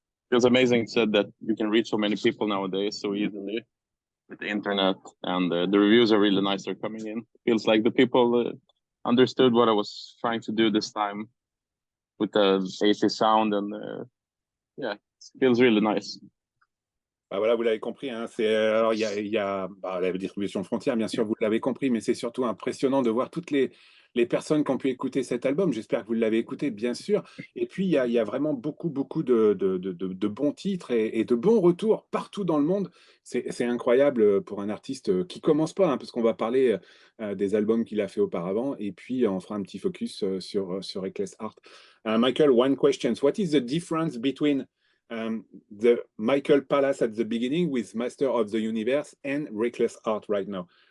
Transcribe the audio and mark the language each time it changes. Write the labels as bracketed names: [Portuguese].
[English] Feels amazing said that you can reach so many people nowadays so easily with the internet, and the reviews are really nice. They're coming in. Feels like the people understood what I was trying to do this time with the 80s sound, and it feels really nice. [French] Voilà, vous l'avez compris, hein, alors il y a la distribution Frontières, bien sûr, vous l'avez compris, mais c'est surtout impressionnant de voir toutes les personnes qui ont pu écouter cet album. J'espère que vous l'avez écouté, bien sûr. Et puis, il y a vraiment beaucoup de bons titres et de bons retours partout dans le monde. C'est incroyable pour un artiste qui commence pas, hein, parce qu'on va parler des albums qu'il a fait auparavant, et puis on fera un petit focus sur Reckless Art. [English] Michael, one question. What is the difference between the Michael Palace at the beginning with Master of the Universe and Reckless Art right now?